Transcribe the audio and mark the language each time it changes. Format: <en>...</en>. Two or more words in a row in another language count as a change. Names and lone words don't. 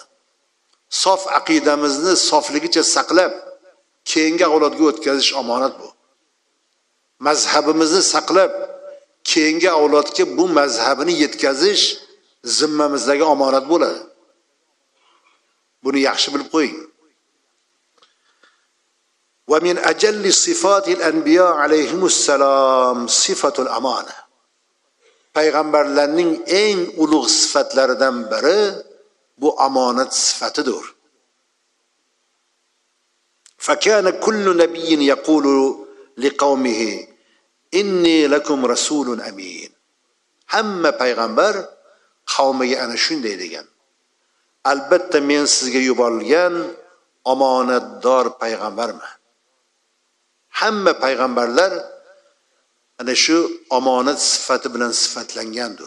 <uz>Sof aqidamizni sofligicha saqlab, keyingi avlodga o'tkazish omonat bu. Mazhabimizni saqlab, keyingi avlodga bu mazhabini yetkazish zimmamizdagi omonat bo'ladi. Buni yaxshi bilib qo'ying.</uz> <ar>ومن أجل صفات الأنبياء عليهم السلام صفة الأمانة.</ar> <uz>Payg'ambarlarning eng ulug' sifatlaridan biri bu omonat sifatidir.</uz> <ar>فكان كل نبي يقول لقومه إني لكم رسول أمين.</ar> <uz>Hamma payg'ambar qavmiga ana shunday degan. Albatta men sizga yuborilgan omonatdor payg'ambarman. Hamma payg'ambarlar ana shu omonat sifati bilan sifatlangandir.</uz>